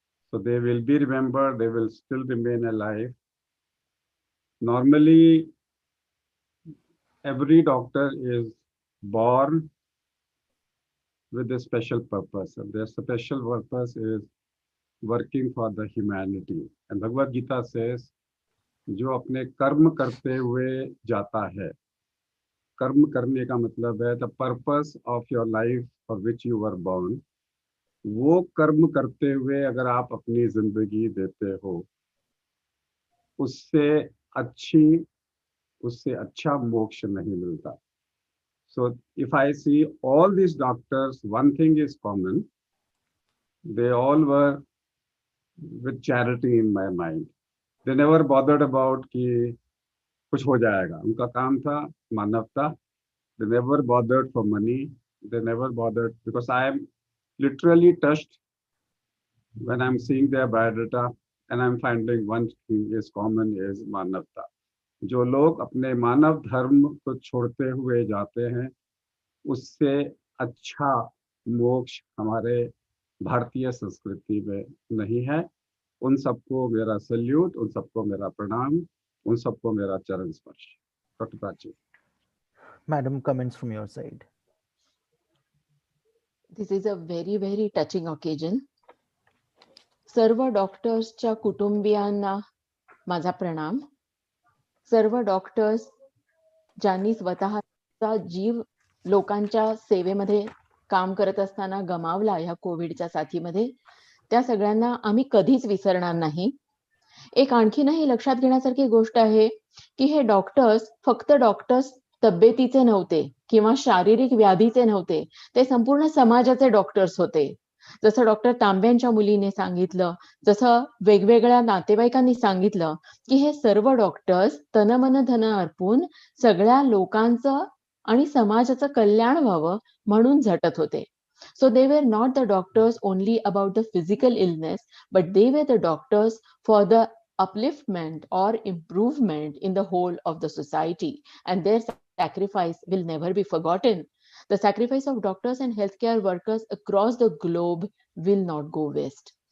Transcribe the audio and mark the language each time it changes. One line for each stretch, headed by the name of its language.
English: So they will be remembered, they will still remain alive. Normally, every doctor is born with a special purpose, and their special purpose is working for the humanity. And Bhagavad Gita says,
Hindi: जो अपने कर्म करते हुए जाता है, कर्म करने का मतलब है
English: the purpose of your life for which you were born,
Hindi: वो कर्म करते हुए अगर आप अपनी जिंदगी देते हो, उससे अच्छा मोक्ष नहीं मिलता.
English: So if I see all these doctors, one thing is common. They all were with charity in my mind. They never bothered about
Hindi: कि कुछ हो जाएगा. उनका काम था मानवता.
English: They never bothered for money. They never bothered, because I am literally touched when I'm seeing their biodata and I'm finding one thing is common is मानवता.
Hindi: जो लोग अपने मानव धर्म को छोड़ते हुए जाते हैं, उससे अच्छा मोक्ष हमारे भारतीय संस्कृति में नहीं है. उन सबको मेरा सल्यूट, उन सबको मेरा प्रणाम, उन सबको मेरा चरण स्पर्श. Doctor Prachi.
English: Madam, comments from your side. This is a very, very touching occasion.
Marathi: सर्व डॉक्टर्सच्या कुटुंबियांना माझा प्रणाम. सर्व डॉक्टर्स ज्यांनी स्वतःचा जीव लोकांच्या सेवेमध्ये काम करत असताना गमावला ह्या कोविडच्या साथीमध्ये, त्या सगळ्यांना आम्ही कधीच विसरणार नाही. एक आणखीनही लक्षात घेण्यासारखी गोष्ट आहे की हे डॉक्टर्स फक्त डॉक्टर्स तब्येतीचे नव्हते किंवा शारीरिक व्याधीचे नव्हते, ते संपूर्ण समाजाचे डॉक्टर्स होते. जसं डॉक्टर तांब्यांच्या मुलीने सांगितलं, जसं वेगवेगळ्या नातेवाईकांनी सांगितलं की हे सर्व डॉक्टर्स तन मन धन अर्पून सगळ्या लोकांचं आणि समाजाचं कल्याण व्हावं म्हणून झटत होते.
English: So they were not the doctors only about the physical illness, but they were the doctors for the upliftment or improvement in the whole of the society, and their sacrifice will never be forgotten. The sacrifice of doctors and healthcare workers across the globe will not go waste.